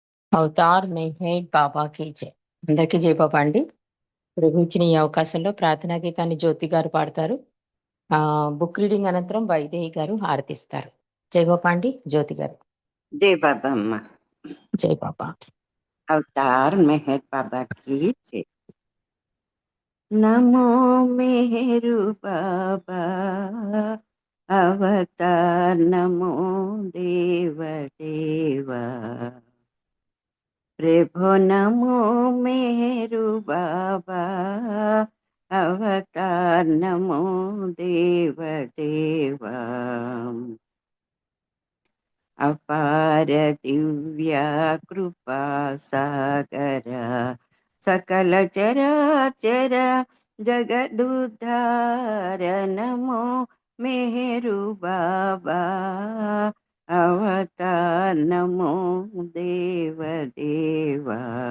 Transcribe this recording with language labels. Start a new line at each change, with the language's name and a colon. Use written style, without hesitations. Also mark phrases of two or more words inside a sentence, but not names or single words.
Telugu: అవతార్ మెహర్ బాబాకి జై. అందరికీ జై బాబా అండి. ప్రభు ఇచ్చిన ఈ అవకాశంలో ప్రార్థనా గీతాన్ని జ్యోతి గారు పాడతారు. బుక్ రీడింగ్ అనంతరం వైదేహి గారు హారతిస్తారు. జై బాబా అండి. జ్యోతి గారు.
Hindi: जय बाबा अम्मा।
Telugu: జై బాబా.
Hindi: अवतार मेहर बाबा की जय। नमो मेहरु बाबा अवतार नमो देव देवा। प्रभु नमो मेहरु बाबा अवतार नमो देव देवा। अपार दिव्या कृपा सागर सकल चराचर जगदुद्धार नमो मेहरु बाबा अवतार नमो देव देवा।